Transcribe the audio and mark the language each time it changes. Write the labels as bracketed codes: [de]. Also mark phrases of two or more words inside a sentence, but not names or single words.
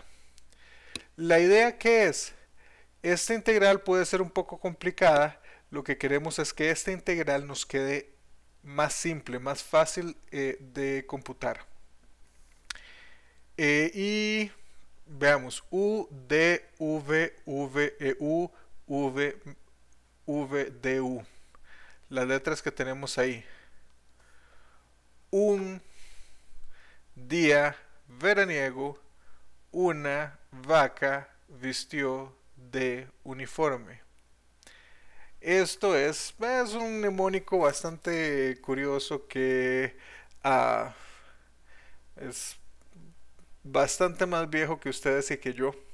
[es] La idea que es, esta integral puede ser un poco complicada. Lo que queremos es que esta integral nos quede más simple, más fácil de computar. Y veamos, u, d, v, v, u, v, v, d, u. Las letras que tenemos ahí. Un día veraniego, una vaca vistió de uniforme. Esto es un mnemónico bastante curioso que es bastante más viejo que ustedes y que yo.